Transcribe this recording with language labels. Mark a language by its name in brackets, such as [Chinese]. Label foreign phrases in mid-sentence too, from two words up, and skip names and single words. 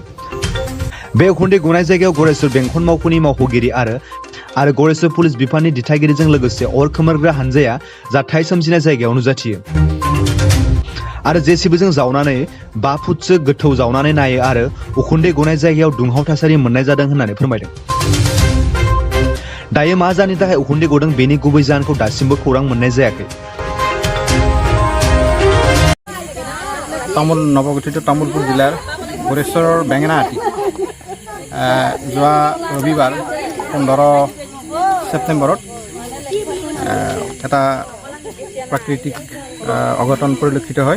[Bodo] बे उखुन्दै गनाय जायगायाव गरेस्वर बेंखन मावख'नि मावख'गिरि आरो गरेस्वर पुलिस बिफाननि दिथागिरिजों लोगोसे अर खोमोरग्रा हानजाया जाथाय सोमजिनाय जायगायाव नुजाथियो आरो जेसिबिजों जावनानै 5 फुटसो गोथौ जावनानै नायो आरो उखुन्दै गनाय जायगायाव दुंहाव थासारि मोननाय जादों होननानै फोरमायदों। दायो मा जाहोननि थाखाय उखुन्दै गदों बेनि गुबै जाहोनखौ दासिमबो खौरां मोननाय जायाखै। [Assamese] নৱগঠিত তামুলপুৰ জিলাৰ गरेस्वर বেঙেনাহাটি যোৱা ৰবিবাৰ 15 ছেপ্টেম্বৰত এটা প্ৰাকৃতিক অঘটন পৰিলক্ষিত হয়।